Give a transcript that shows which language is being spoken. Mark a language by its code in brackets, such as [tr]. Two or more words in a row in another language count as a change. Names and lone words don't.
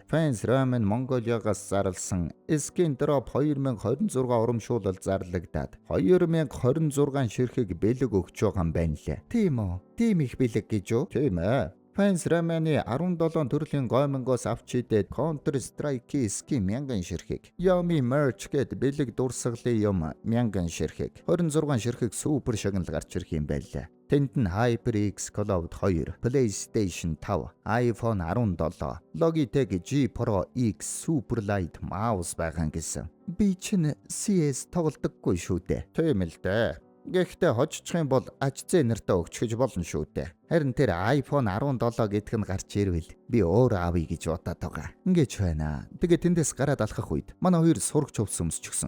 [mn] Fans Ramen Mongolia-гаас зарласан Skin Drop 2026 урамшуулал зарлагдаад 2026 ширхэг бэлэг өгч байгаа юм байна лээ. Тийм үү? Тийм их бэлэг гэж үү? Тийм ээ. Fans Ramen-ы 17 төрлийн гомонгоос авч идээд Counter Strike Skin 1000 ширхэг. Yummy Merch гэд бэлэг дурсгалын юм 1000 ширхэг. 26 ширхэг супер шагнал гарч ирэх юм байлаа. Тэнд нь HyperX Cloud 2, PlayStation 5, iPhone 17, Logitech G Pro X Superlight mouse байгаа гэсэн. Би чинь CS тоглодоггүй шүү дээ. Тийм л дээ. Гэхдээ хожчих юм бол аж зээ нартаа өгч гэж болно шүү дээ. Харин тэр iPhone 17 гэдг нь гарч ирвэл би өөр авъя гэж бодоод байгаа. Ингэж байна. Тэгээ тэндээс гараад алхах үед манай хоёр сурагч хувцс өмсчихсэн.